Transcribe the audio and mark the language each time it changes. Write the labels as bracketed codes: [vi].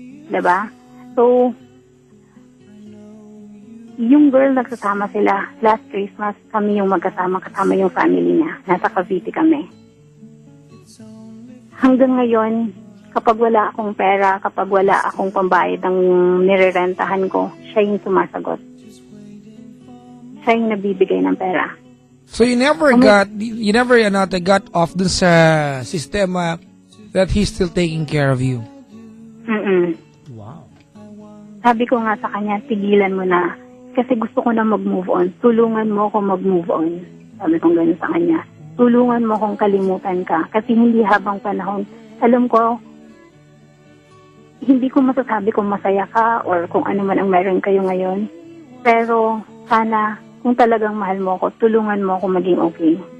[tl] Diba? So, yung girl nagsasama sila, last Christmas, kami yung magkasama, kasama yung family niya. Nasa Cavite kami. Hanggang ngayon, kapag wala akong pera, kapag wala akong pambayad ng nirerentahan ko, siya yung sumasagot. Siya yung nabibigay ng pera. [en] So you never got off [tl] dun sa sistema [en] that he's still taking care of you. Wow. [tl] Sabi ko nga sa kanya, tigilan mo na. Kasi gusto ko na mag-move on. Tulungan mo ako mag-move on. Sabi ko gano'n sa kanya. Tulungan mo akong kalimutan ka. Kasi hindi habang panahon. Alam ko, hindi ko masasabi kung masaya ka or kung ano man ang meron kayo ngayon. Pero sana, kung talagang mahal mo ako, tulungan mo ako maging okay.